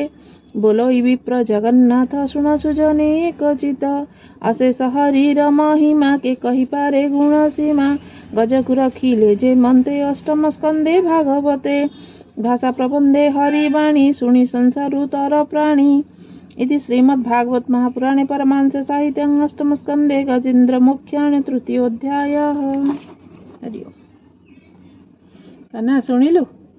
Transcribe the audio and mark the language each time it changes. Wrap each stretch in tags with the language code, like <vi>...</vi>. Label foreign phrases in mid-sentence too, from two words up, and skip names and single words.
<or>ବୋଲଇ ବିପ୍ର ଜଗନ୍ନାଥ ଶୁଣ ସୁଜନେ ଏକ ଚିତ। ଅଶେଷ ହରିର ମହିମା କେ କହିପାରେ ଗୁଣ ସୀମା। ଗଜକୁ ରଖିଲେ ଯେ ମନ୍ତେ ଅଷ୍ଟମ ସ୍କନ୍ଧେ ଭାଗବତେ। ଭାଷା ପ୍ରବନ୍ଧେ ହରିବାଣୀ ଶୁଣି ସଂସାରୁ ତର ପ୍ରାଣୀ।</or> <sa>इति श्रीमद्भागवत महापुराणे परमांसे साहित्यां अष्टम स्कन्धे गजेन्द्र मोक्षाणे तृतीयोऽध्यायः। हरि ओम्।</sa> <or>କନ୍ହା ଶୁଣିଲୁ।</or>